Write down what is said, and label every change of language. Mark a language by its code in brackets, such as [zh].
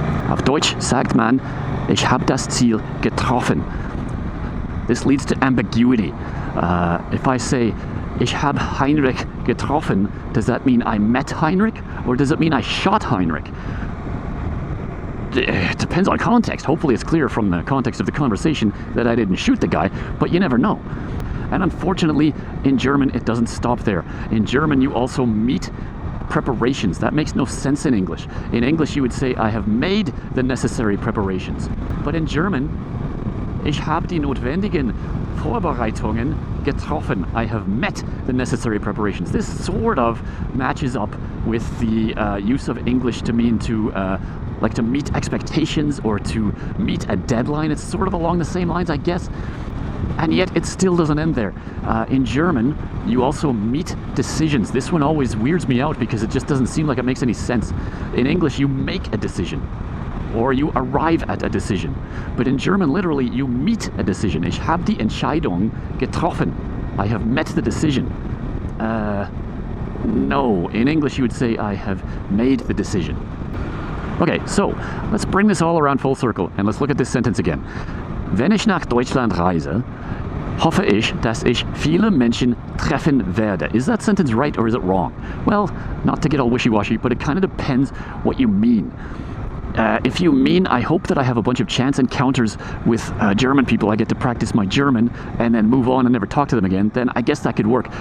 [de] Auf Deutsch sagt man, ich habe das Ziel getroffen. [en] This leads to ambiguity. If I say, [de] ich habe Heinrich getroffen, [en] does that mean I met Heinrich? Or does it mean I shot Heinrich? It depends on context. Hopefully it's clear from the context of the conversation that I didn't shoot the guy, but you never know. And unfortunately, in German, it doesn't stop there. In German, you also meet preparations. That makes no sense in English. In English, you would say, I have made the necessary preparations. But in German, [de] ich habe die notwendigen Vorbereitungen getroffen. [en] I have met the necessary preparations. This sort of matches up with the use of English to mean to like to meet expectations or to meet a deadline. It's sort of along the same lines, I guess. And yet it still doesn't end there. In German, you also meet decisions. This one always weirds me out because it just doesn't seem like it makes any sense. In English, you make a decision. Or you arrive at a decision. But in German, literally, you meet a decision. [de] Ich habe die Entscheidung getroffen. [en] I have met the decision. No. In English, you would say, I have made the decision. Okay, so let's bring this all around full circle and let's look at this sentence again. [de] Wenn ich nach Deutschland reise, hoffe ich, dass ich viele Menschen treffen werde. [en] Is that sentence right or is it wrong? Well, not to get all wishy-washy, but it kind of depends what you mean. If you mean, I hope that I have a bunch of chance encounters with German people, I get to practice my German and then move on and never talk to them again, then I guess that could work.